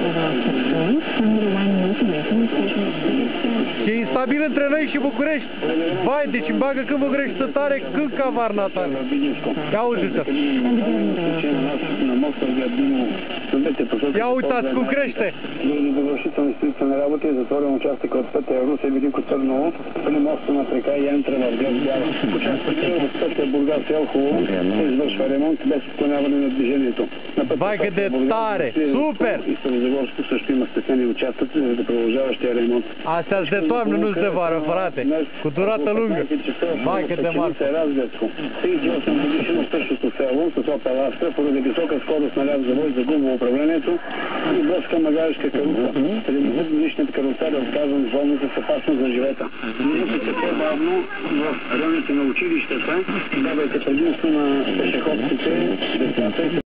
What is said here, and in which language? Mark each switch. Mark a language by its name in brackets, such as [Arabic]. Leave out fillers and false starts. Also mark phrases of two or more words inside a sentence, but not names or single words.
[Romanian] E instabil între noi și București. Vai, deci îmi bagă când București să tare, când Cavarna tare. Ia auziți-o. Ia uitați cum crește. [Bulgarian] Довършителна институционна работа и затворен участък от пътя Русе-Велико Търново, при моста на река Янтра в град Бяла. Участъкът от пътя Бургас-Елхово се извършва ремонт без отклоняване на движението. [Romanian] Vai cât de tare! Super! [Bulgarian] И Старозагорско също има стеснени участъци за продължаващия ремонт. [Romanian] Astea-s de toamnă, nu-s de vară, frate. Cu durată lungă. Vai cât de mare! [Bulgarian] Разградско. 38 годишно същото село с Opel Astra поради висока скорост наляв завой загубва управлението и блъска магаришка каруца. 70-годишният каруцар е отказан в болница с опасност за живота. Движете се по-бавно в районите на училищата, давайте предимство на пешеходците, децата и